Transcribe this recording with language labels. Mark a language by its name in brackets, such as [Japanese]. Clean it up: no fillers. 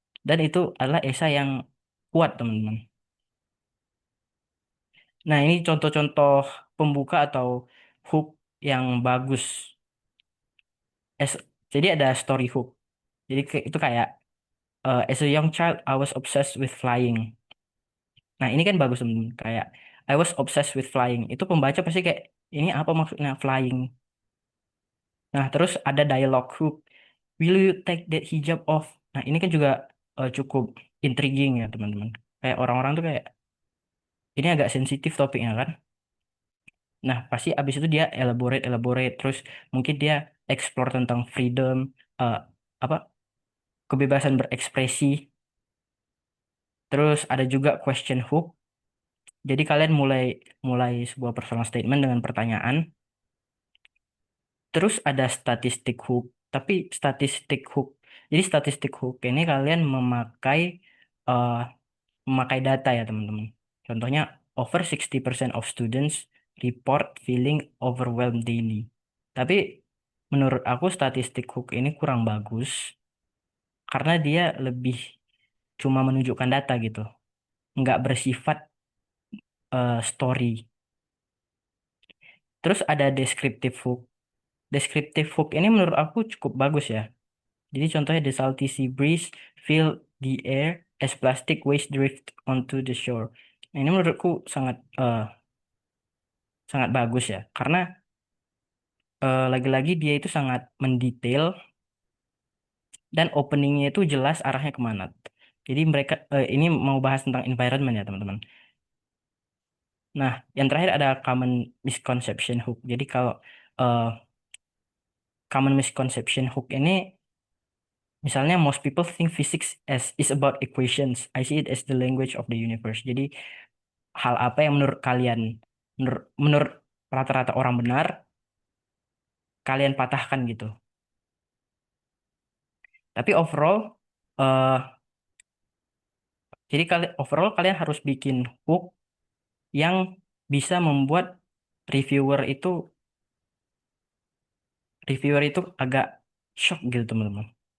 [Indonesian] Dan itu adalah esai yang kuat, teman-teman. Nah, ini contoh-contoh pembuka atau hook yang bagus. Es- jadi ada story hook. Jadi itu kayak [English] as a young child, I was obsessed with flying. [Indonesian] Nah, ini kan bagus, teman-teman. Kayak [English] I was obsessed with flying. [Indonesian] Itu pembaca pasti kayak ini apa maksudnya flying? Nah, terus ada dialogue hook. [English] Will you take that hijab off? [Indonesian] Nah, ini kan juga cukup intriguing ya, teman-teman. Kayak orang-orang tuh kayak ini agak sensitif topiknya kan. Nah, pasti abis itu dia elaborate, terus mungkin dia explore tentang freedom, eh, apa kebebasan berekspresi. Terus ada juga question hook. Jadi kalian mulai mulai sebuah personal statement dengan pertanyaan. Terus ada statistik hook. Tapi statistik hook. Jadi statistik hook ini kalian eh, memakai data ya teman-teman. Contohnya [English] over 60% of students report feeling overwhelmed daily. [Indonesian] Tapi menurut aku statistik hook ini kurang bagus karena dia lebih cuma menunjukkan data gitu, nggak bersifat story. Terus ada descriptive hook. Descriptive hook ini menurut aku cukup bagus ya. Jadi contohnya [English] the salty sea breeze fill the air. as plastic waste drift onto the shore. [Indonesian] Nah, ini menurutku sangat sangat bagus ya, karena lagi-lagi dia itu sangat mendetail dan openingnya itu jelas arahnya kemana. Jadi mereka ini mau bahas tentang environment ya teman-teman. Nah, yang terakhir ada common misconception hook. Jadi kalau eh, [English] common misconception hook [Indonesian] ini, misalnya [English] most people think physics as is about equations. I see it as the language of the universe. [Indonesian] Jadi hal apa yang menurut kalian, menurut rata-rata orang benar, kalian patahkan gitu. Tapi overall, eh jadi overall kalian harus bikin hook yang bisa membuat reviewer itu reviewer itu agak shock gitu teman-teman.